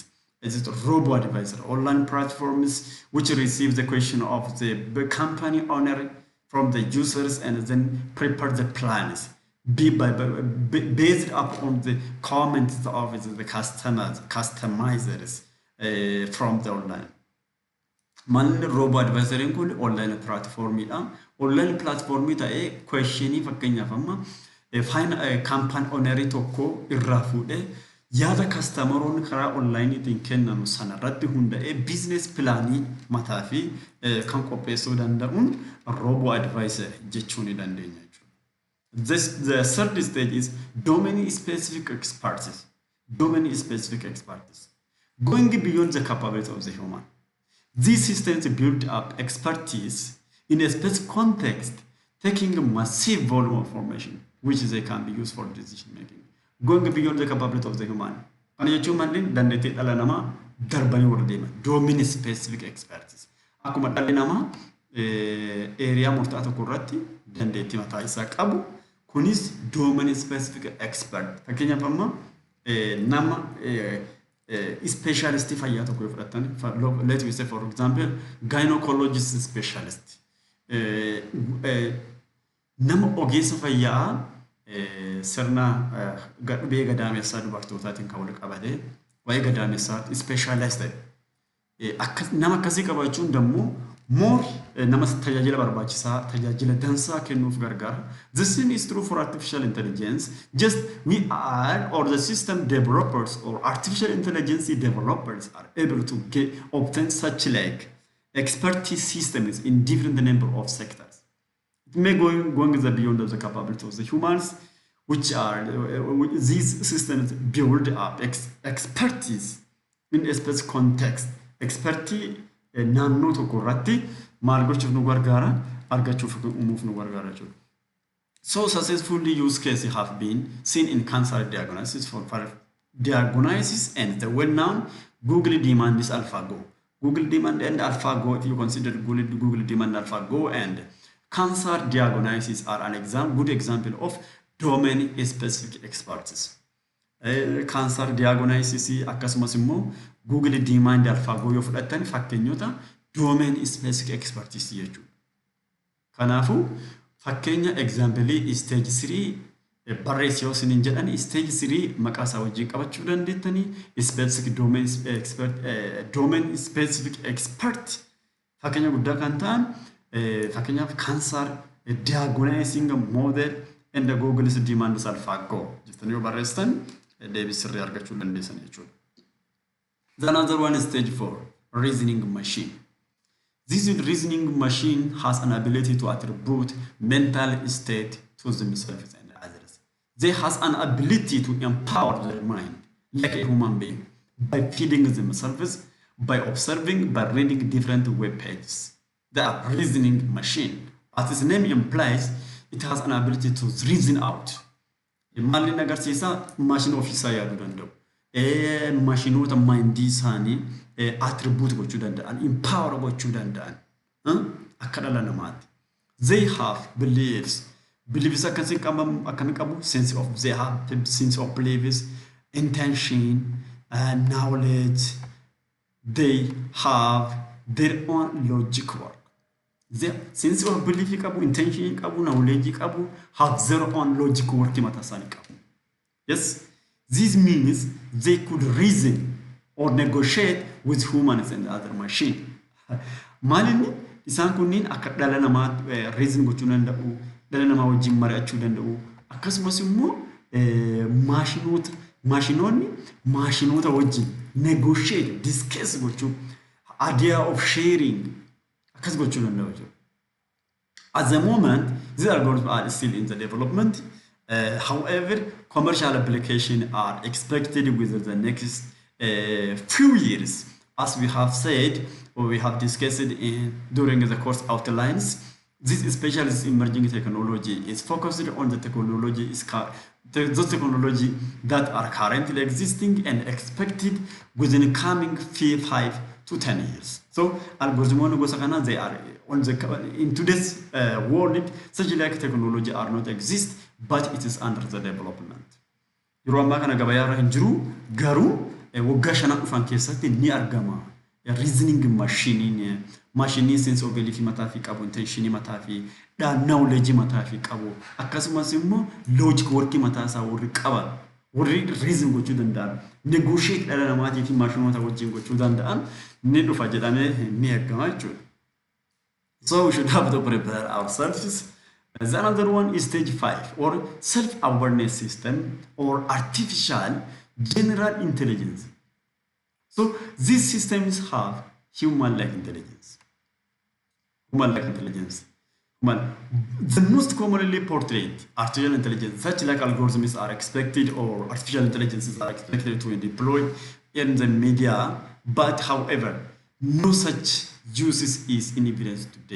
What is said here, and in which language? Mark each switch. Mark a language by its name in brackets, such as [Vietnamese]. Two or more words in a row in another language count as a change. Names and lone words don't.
[English] It is a robo advisor online platforms which receive the question of the company owner from the users and then prepare the plans based upon the comments of the customizers from the online. [Oromo] Man [English] robo advisor [Oromo] kun [English] online platform [Oromo] ta'e questioni fakkeenyaaf amma [English] campaign owner [Oromo] tokko irraa fuudhee yaada customeroonni karaa onlineetiin kennamu sana irratti hunda'ee business plaanii mataa fi kan qopheessuu danda'uun [English] robo advisor [Oromo] jechuu ni dandeenya jechuudha. [English] The third stage is domain specific expertise. Going beyond the capability of the human. These systems build up expertise in a specific context, taking a massive volume of information which they can be used for decision making. Going beyond the capability of the human. [Oromo] Kana jechuun malleen dandeettii dhala namaa darbanii warra deeman [English] domain specific expertise. [Oromo] Akkuma dhalli namaa area murtaa'aa tokko irratti dandeettii mataa isaa qabu kunis [English] domain specific expert. [Oromo] Fakkeenyaaf amma nama specialist fayyaa tokko yoo fudhatan, [English] let me say for example gynecologist specialist. [Oromo] Nama ogeessa fayyaa sirna gadhubee gadaamessaa dubartootaatiin kan wal qabate waa'ee gadaamessaa specialized nama akkasii qabaachuun dammoo more nama tajaajila barbaachisaa tajaajila dansaa kennuuf gargaara. [English] The same is true for artificial intelligence. Just we are or the system developers or artificial intelligence developers are able to obtain such like expertise systems in different number of sectors. It may going beyond the capability of the humans, which are these systems build up expertise in a specific context. [Oromo] Expertise naannoo tokko irratti maal gochuuf nu gargaara argachuuf uumuuf nu gargaara jechuudha. [English] So successful use cases have been seen in cancer diagnosis for diagnosis and the well-known Google demand is AlphaGo. Google demand and AlphaGo, if you consider Google demand AlphaGo and cancer diagnosis are good example of domain-specific expertise. Cancer diagnosis [Oromo] akkasumas immoo Google demand AlphaGo yoo fudhatan fakkeenyota [English] domain-specific expertise [Oromo] jechuudha. Kanaafuu fakkeenya [English] example stage 3 [Oromo] barreessii yoo isiniin jedhan stage 3 maqaa isaa wajjin qabachuu dandeettanii [English] specific domain specific expert [Oromo] fakkeenya guddaa kan ta'an fakkeenyaaf [English] cancer diagnosing model and Google's demand AlphaGo [Oromo] jettanii yoo barreessitan deebii sirrii argachuu dandeessan jechuudha. [English] The another one is stage 4 reasoning machine. This reasoning machine has an ability to attribute mental state to themselves and others. They has an ability to empower their mind like a human being by feeding themselves, by observing, by reading different web pages. They are reasoning machine. As its name implies, it has an ability to reason out. [Oromo] Malli nagarsiisa [English] machine officer [Oromo] yaaduu danda'u. Machinoota mindii isaanii attribute gochuu danda'an, empower gochuu danda'an. Akka dhala namaatti. [English] They have beliefs. Beliefs [Oromo] akkasii qabu [English] they have sense of beliefs, intention, knowledge. They have their own logic work. They sense of belief qabu, intention qabu, knowledge qabu, have their own logic work [Oromo] mataa isaanii qabu. [English] Yes. This means they could reason or negotiate with humans and other machine. [Oromo] Maalinni isaan kunniin akka dhala namaa reason gochuu danda'u, dhala namaa wajjin mari'achuu danda'u, akkasumas immoo maashinoota wajjin [English] negotiate, discuss [Oromo] gochuu, [English] idea of sharing [Oromo] akkas gochuu danda'u. [English] At the moment, these algorithms are still in the development. However, commercial applications are expected within the next few years. As we have said, or we have discussed during the course outlines, this specialist emerging technology is focused on the those technology that are currently existing and expected within coming 5 to 10 years. So, algorithms they are in today's world, such like technology are not exist, but it is under the development. [Oromo] Yeroo ammaa kana gabayaa irra hin jiru garuu waggaa 5 dhufan keessatti ni argama. [English] Reasoning machine sense of belief [Oromo] mataa fi qabu, intention mataa fi knowledge mataa fi qabu, akkasumas immoo [English] logic work [Oromo] mataa isaa warri qaban, warri reason gochuu danda'an, negotiate dhala namaatii fi maashinoota wajjin gochuu danda'an ni dhufa jedhamee ni eegama jechuudha. [English] So we should have to prepare ourselves. The another one is stage 5 or self-awareness system or artificial general intelligence. So these systems have human-like intelligence. Human-like intelligence. The most commonly portrayed artificial intelligence, such like algorithms are expected or artificial intelligences are expected to be deployed in the media, but however, no such uses is in evidence today.